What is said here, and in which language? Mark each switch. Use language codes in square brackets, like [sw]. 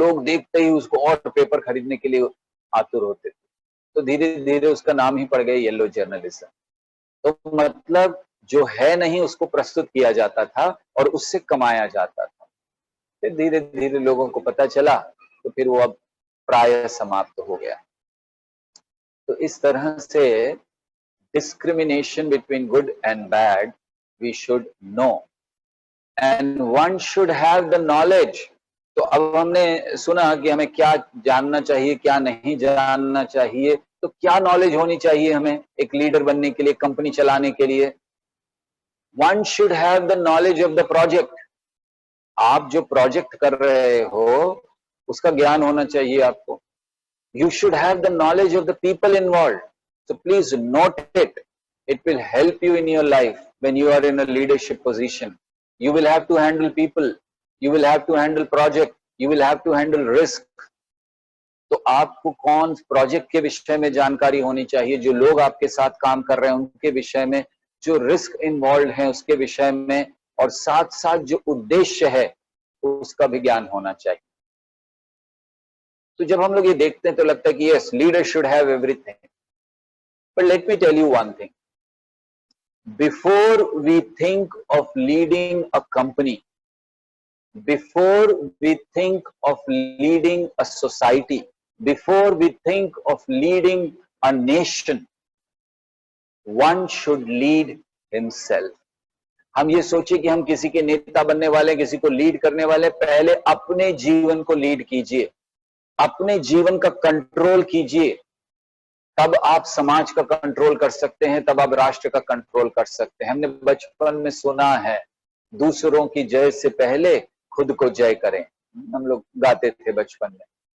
[hi] लोग देखते ही उसको और पेपर खरीदने के लिए आतुर होते थे। तो धीरे धीरे उसका नाम ही पड़ गया येलो जर्नलिज्म। तो मतलब जो है नहीं उसको प्रस्तुत किया जाता था और उससे कमाया जाता था। फिर धीरे धीरे लोगों को पता चला तो फिर वो अब प्राय समाप्त हो गया। तो इस तरह से [en] discrimination between good and bad we should know, and one should have the knowledge. [hi] तो अब हमने सुना कि हमें क्या जानना चाहिए, क्या नहीं जानना चाहिए। तो क्या नॉलेज होनी चाहिए हमें एक लीडर बनने के लिए, कंपनी चलाने के लिए? [en] One should have the knowledge of the project. [hi] आप जो प्रोजेक्ट कर रहे हो उसका ज्ञान होना चाहिए आपको। [en] You should have the knowledge of the people involved. So please note it. It will help you in your life when you are in a leadership position. You will have to handle people. You will have to handle project. You will have to handle risk. [hi] तो आपको कौन project के विषय में जानकारी होनी चाहिए, जो लोग आपके साथ काम कर रहे हैं उनके विषय में, जो रिस्क इन्वॉल्व है उसके विषय में, और साथ साथ जो उद्देश्य है उसका भी ज्ञान होना चाहिए। तो जब हम लोग ये देखते हैं तो लगता है कि [en] Yes, leader should have everything. But let me tell you one thing. Before we think of leading a company, before we think of leading a society, before we think of leading a nation, one should lead himself. [hi] हम ये सोचिए कि हम किसी के नेता बनने वाले, किसी को लीड करने वाले, पहले अपने जीवन को लीड कीजिए, अपने जीवन का कंट्रोल कीजिए, तब आप समाज का कंट्रोल कर सकते हैं, तब आप राष्ट्र का कंट्रोल कर सकते हैं। हमने बचपन में सुना है, दूसरों की जय से पहले खुद को जय करें, हम लोग गाते थे बचपन में।